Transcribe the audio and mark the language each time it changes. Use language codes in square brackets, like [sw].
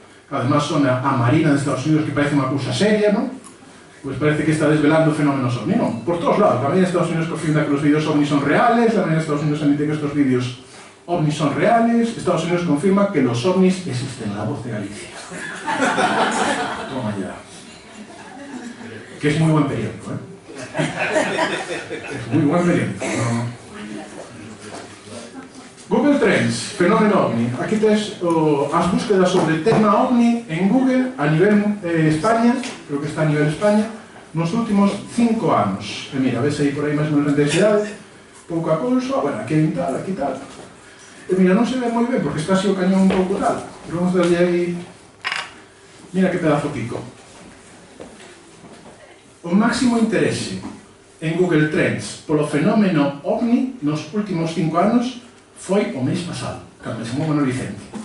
[gl] Además, sona a Marina de Estados Unidos, que parece unha cousa seria, non? [es] Pues parece que está desvelando fenómenos ovni, [gl] non? [es] Por todos lados. La Marina de Estados Unidos confirma que los vídeos ovni son reales, la Marina de Estados Unidos admite que estos vídeos ovni son reales, Estados Unidos confirma que los ovnis existen, la voz de Galicia. Toma ya. Que es muy buen periódico, ¿eh? Es muy buen periódico, ¿no? [gl] Google Trends, fenómeno ovni. Aquí tes as búsquedas sobre tema ovni en Google a nivel España, creo que está a nivel España, nos últimos 5 anos. E mira, ves aí por aí máis ou menos a intensidade, pouco a cousa, bueno, aquí tal, aquí tal. E mira, non se ve moi ben porque está así o cañón un pouco tal, pero vamos darlle aí, mira que pedazo pico. O máximo interese en Google Trends polo fenómeno ovni nos últimos 5 anos foi o mês pasado, cando me chamou Manuel Vicente.